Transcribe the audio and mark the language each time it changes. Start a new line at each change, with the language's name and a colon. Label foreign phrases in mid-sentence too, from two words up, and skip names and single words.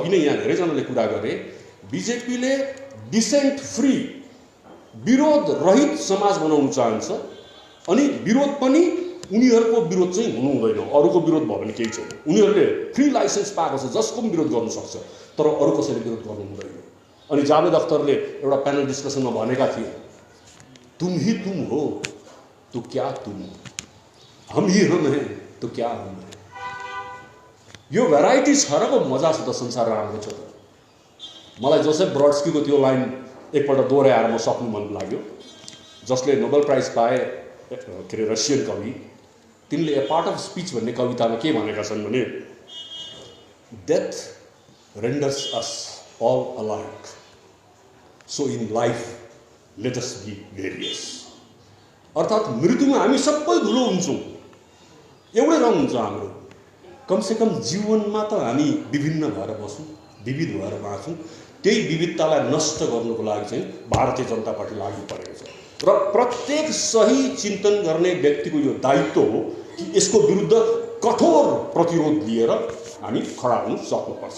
Nepali: अघि नै यहाँ धेरैजनाले कुरा गरे, बिजेपीले
English: dissent free,
Nepali: विरोध रहित समाज बनाउन चाहन्छ। अनि विरोध पनि उनीहरूको विरोध चाहिँ हुनु हुँदैन, अरूको विरोध भयो भने केही छैन। उनीहरूले
English: free license
Nepali: पाएको छ, जसको पनि विरोध गर्न सक्छ, तर अरू कसैले विरोध गर्नु हुँदैन। अनि जावेद अख्तरले एउटा
English: panel discussionमा
Nepali: भनेका थिए,
Hindi: तुम ही तुम हो तो क्या तुम, हम ही हम हैं तो क्या हम हैं।
Nepali: यो भेराइटी छ र पो मजा छ त संसार राम्रो छ त। मलाई जोसेफ ब्रडस्कीको त्यो लाइन एकपल्ट दोहोऱ्याएर म सक्नु मन लाग्यो। जसले नोबेल प्राइज पाए के अरे रसियन कवि, तिनले ए पार्ट अफ स्पिच भन्ने कवितामा के भनेका छन् भने
English: Death renders us all alike, so in life let us be various.
Nepali: अर्थात् मृत्युमा हामी सबै धुलो हुन्छौँ, एउटै रङ हुन्छ हाम्रो। कमसेकम जीवनमा त हामी विभिन्न भएर बसौँ, विविध भएर बाँचौँ। त्यही विविधतालाई नष्ट गर्नुको लागि चाहिँ भारतीय जनता पार्टी लागू परेको छ र प्रत्येक सही चिन्तन गर्ने व्यक्तिको यो दायित्व हो कि यसको विरुद्ध कठोर प्रतिरोध लिएर हामी खडा हुन सक्नुपर्छ।